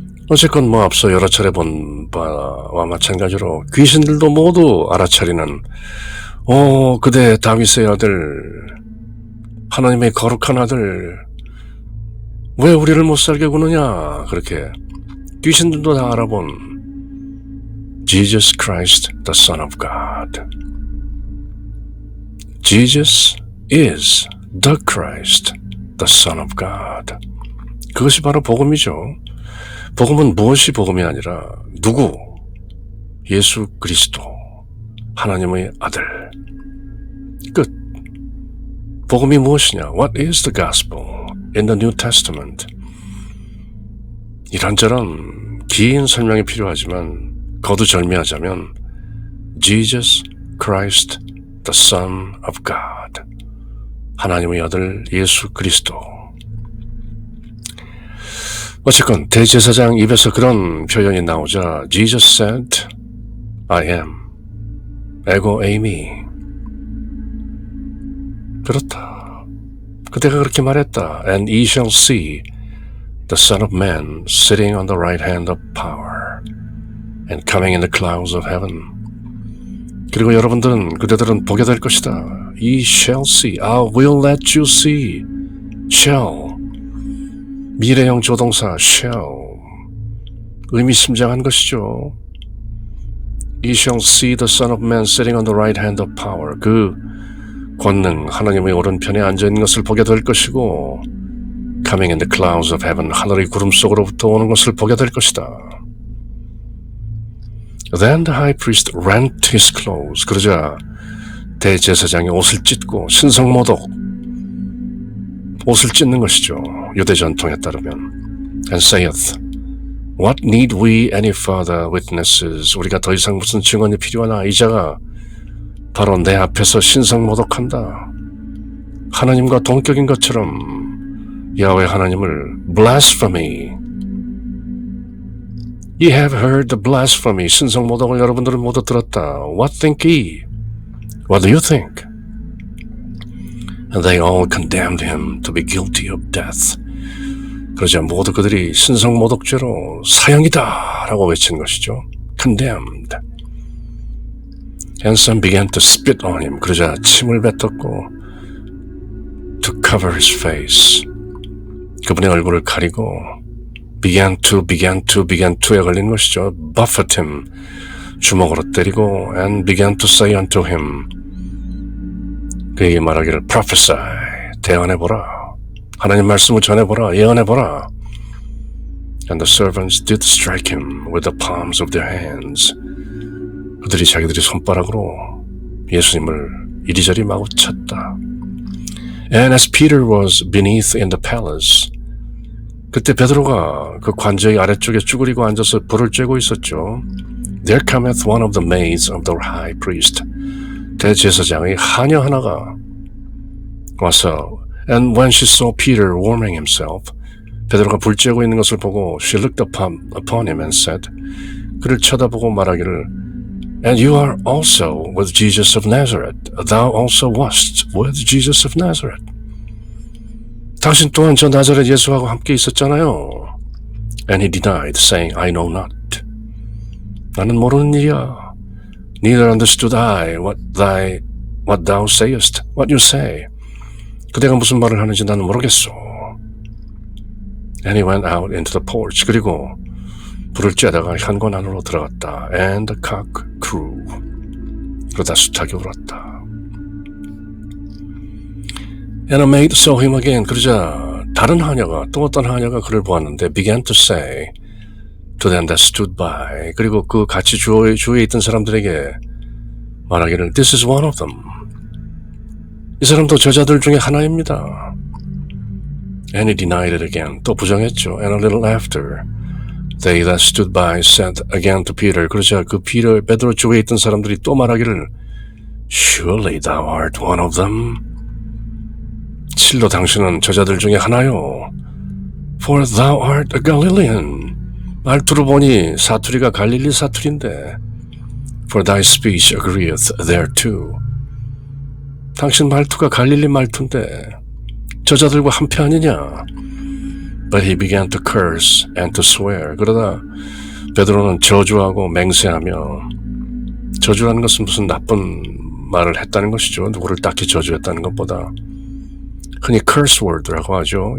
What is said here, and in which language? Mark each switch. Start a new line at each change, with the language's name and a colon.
Korean: 어쨌건 앞서 여러 차례 본 바와 마찬가지로 귀신들도 모두 알아차리는 그대 다윗의 아들, 하나님의 거룩한 아들, 왜 우리를 못 살게 구느냐? 그렇게 귀신들도 다 알아본
English: Jesus Christ, the Son of God. Jesus is the Christ, the Son of God.
Korean: 그것이 바로 복음이죠. 복음은 무엇이 복음이 아니라 누구? 예수 그리스도, 하나님의 아들. 끝. 복음이 무엇이냐?
English: What is the gospel in the New Testament?
Korean: 이런저런 긴 설명이 필요하지만 거두절미하자면
English: Jesus Christ, the Son of God.
Korean: 하나님의 아들 예수 그리스도. 어쨌건 대제사장 입에서 그런 표현이 나오자
English: Jesus said, I am.
Greek: 에고 에이미.
Korean: 그렇다. 그대가 그렇게 말했다.
English: And ye shall see the Son of Man sitting on the right hand of power and coming in the clouds of heaven.
Korean: 그리고 여러분들은, 그대들은 보게 될 것이다.
English: Ye shall see. I will let you see. shall.
Korean: 미래형 조동사
English: shall.
Korean: 의미심장한 것이죠.
English: Ye shall see the Son of Man sitting on the right hand of power.
Korean: 그 권능, 하나님의 오른편에 앉아있는 것을 보게 될 것이고
English: coming in the clouds of heaven.
Korean: 하늘의 구름 속으로부터 오는 것을 보게 될 것이다.
English: Then the high priest rent his clothes.
Korean: 그러자 대제사장이 옷을 찢고 신성모독, 옷을 찢는 것이죠. 유대 전통에 따르면.
English: And saith, What need we any further witnesses?
Korean: 우리가 더 이상 무슨 증언이 필요하나? 이 자가 바로 내 앞에서 신성모독한다. 하나님과 동격인 것처럼 야훼 하나님을 blasphemy.
English: Ye have heard the blasphemy.
Korean: 신성모독을 여러분들은 모두 들었다.
English: What think ye? What do you think? And they all condemned him to be guilty of death.
Korean: 그러자 모두 그들이 신성모독죄로 사형이다 라고 외친 것이죠.
English: Condemned. And some began to spit on him.
Korean: 그러자 침을 뱉었고
English: to cover his face.
Korean: 그분의 얼굴을 가리고 began to에 걸린 것이죠.
English: buffet him,
Korean: 주먹으로 때리고,
English: and began to say unto him,
Korean: 그에게 말하기를
English: prophesy,
Korean: 대언해보라. 하나님 말씀을 전해보라, 예언해보라.
English: And the servants did strike him with the palms of their hands.
Korean: 그들이 자기들이 손바닥으로 예수님을 이리저리 마구 쳤다.
English: And as Peter was beneath in the palace,
Korean: 그때 베드로가 그 관저의 아래쪽에 쭈그리고 앉아서 불을 쬐고 있었죠.
English: There cometh one of the maids of the high priest.
Korean: 대제사장의 하녀 하나가 와서,
English: and when she saw Peter warming himself,
Korean: 베드로가 불 쬐고 있는 것을 보고
English: she looked upon him and said,
Korean: 그를 쳐다보고 말하기를,
English: and you are also with Jesus of Nazareth. Thou also wast with Jesus of Nazareth.
Korean: 당신 또한 저 나사렛 예수하고 함께 있었잖아요.
English: And he denied, saying, I know not.
Korean: 나는 모르는 일이야.
English: Neither understood I what thou sayest, what you say.
Korean: 그대가 무슨 말을 하는지 나는 모르겠소.
English: And he went out into the porch.
Korean: 그리고 불을 쬐다가 현관 안으로 들어갔다.
English: And the cock crew.
Korean: 그러다 수탉이 울었다.
English: And a maid saw him again.
Korean: 그러자 다른 하녀가, 또 어떤 하녀가 그를 보았는데
English: began to say to them that stood by.
Korean: 그리고 그 같이 주위에 있던 사람들에게 말하기를
English: This is one of them.
Korean: 이 사람도 저자들 중에 하나입니다.
English: And he denied it again.
Korean: 또 부정했죠.
English: And a little after they that stood by said again to Peter.
Korean: 그러자 그 베드로 주위에 있던 사람들이 또 말하기를
English: Surely thou art one of them.
Korean: 실로 당신은 저자들 중에 하나요.
English: For thou art a Galilean.
Korean: 말투로 보니 사투리가 갈릴리 사투리인데
English: For thy speech agreeth thereto.
Korean: 당신 말투가 갈릴리 말투인데 저자들과 한패 아니냐.
English: But he began to curse and to swear.
Korean: 그러다 베드로는 저주하고 맹세하며, 저주하는 것은 무슨 나쁜 말을 했다는 것이죠. 누구를 딱히 저주했다는 것보다 흔히
English: curse word
Korean: 라고 하죠.